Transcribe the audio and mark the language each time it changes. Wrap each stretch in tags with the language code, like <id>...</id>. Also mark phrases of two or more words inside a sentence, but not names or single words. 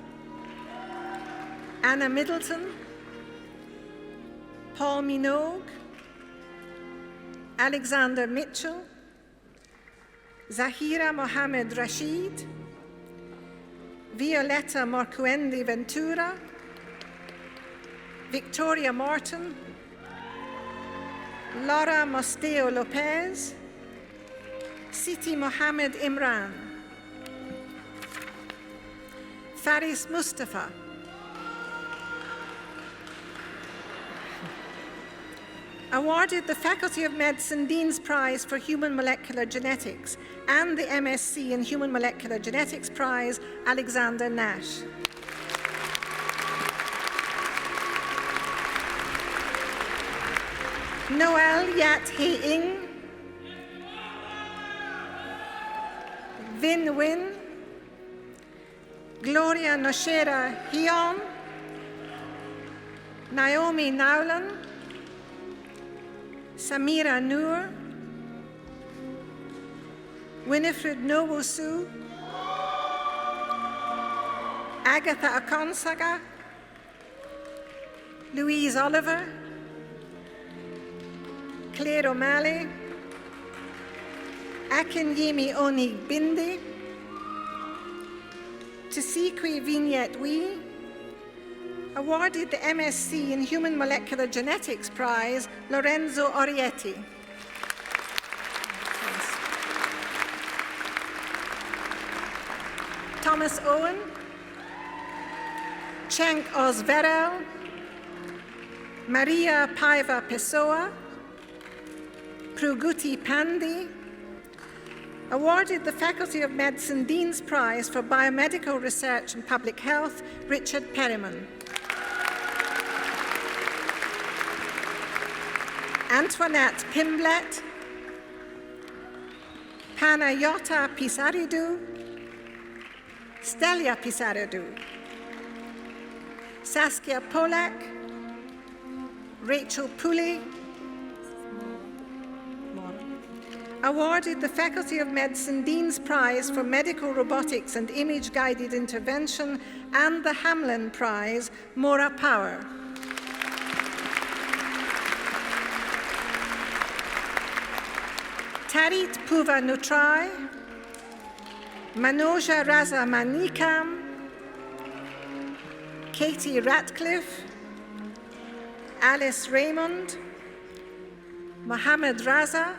<en>Anna Middleton, Paul Minogue, Alexander Mitchell, Zahira Mohamed Rashid, Violetta Morcuendi Ventura, Victoria Morton, Laura Mosteo Lopez, Siti Mohammed Imran, Faris Mustafa, awarded the Faculty of Medicine Dean's Prize for Human Molecular Genetics and the MSc in Human Molecular Genetics Prize, Alexander Nash. Noel Yat He Ing, Vin Win, Gloria Noshera Hion, Naomi Nowlan, Samira Noor, Winifred Nwosu, Agatha Akonsaga, Louise Oliver, Claire O'Malley, Akinyemi Onig Bindi, Tisikwi Vignette Wee, Awarded the MSc in Human Molecular Genetics Prize, Lorenzo Orietti. Thomas Owen, Cenk Ozverel, Maria Paiva Pessoa, Pruguti Pandi. Awarded the Faculty of Medicine Dean's Prize for Biomedical Research and Public Health, Richard Perriman. Antoinette Pimblet, Panayota Pisaridou, Stelia Pisaridou, Saskia Polak, Rachel Pooley. Awarded the Faculty of Medicine Dean's Prize for Medical Robotics and Image-Guided Intervention and the Hamlin Prize, Maura Power. Tarit Puva Nutrai, Manoja Raza Manikam, Katie Ratcliffe, Alice Raymond, Mohammed Raza.</en>